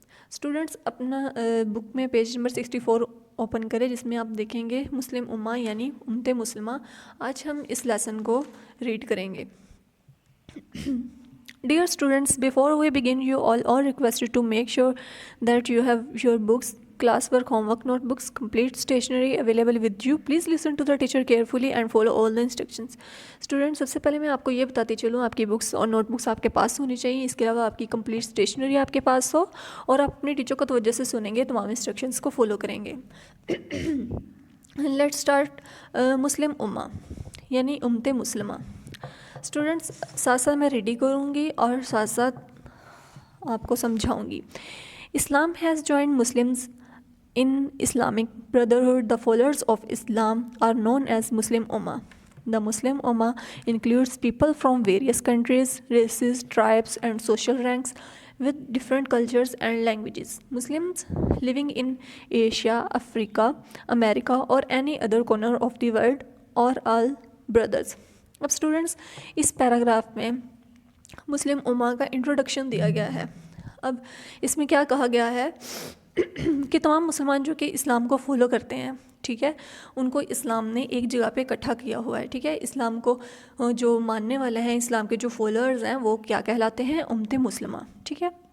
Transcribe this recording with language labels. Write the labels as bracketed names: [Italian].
[Hindi] Students अपना book में page number 64 open करें, जिसमें आप देखेंगे मुस्लिम उम्मा यानी उम्मत मुस्लिमा. आज हम इस लेसन को रीड करेंगे. [English] Dear students, before we begin, you all are requested to make sure that you have your books, classwork, homework, notebooks, complete stationery available with you. Please listen to the teacher carefully and follow all the instructions. [Hindi] Students, सबसे पहले मैं आपको ये बताती चलूँ, आपकी books और notebooks आपके पास होनी चाहिए. इसके अलावा आपकी कंप्लीट स्टेशनरी आपके पास हो और आप अपने टीचर को तवज्जो से सुनेंगे, तमाम इंस्ट्रक्शंस को फॉलो करेंगे. [English] Let's start. [Hindi] मुस्लिम उम्मा यानी उम्मत मुस्लिमा. स्टूडेंट्स, साथ साथ मैं रेडी करूँगी और साथ साथ आपको समझाऊँगी. [English] Islam has joined Muslims in Islamic brotherhood. The followers of Islam are known as Muslim उम्मा. The Muslim उम्मा includes people from various countries, races, tribes and social ranks with different cultures and languages. Muslims living in Asia, Africa, America or any other corner of the world are all brothers. [Hindi] अब students, इस paragraph में मुस्लिम उम्मा का introduction दिया गया है. अब इसमें क्या कहा गया है कि तमाम मुसलमान जो कि इस्लाम को फॉलो करते हैं, ठीक है, उनको इस्लाम ने एक जगह पे इकट्ठा किया हुआ है. ठीक है, इस्लाम को जो मानने वाले हैं, इस्लाम के जो फॉलोअर्स हैं, वो क्या कहलाते हैं? उम्मत मुस्लिमा. ठीक है.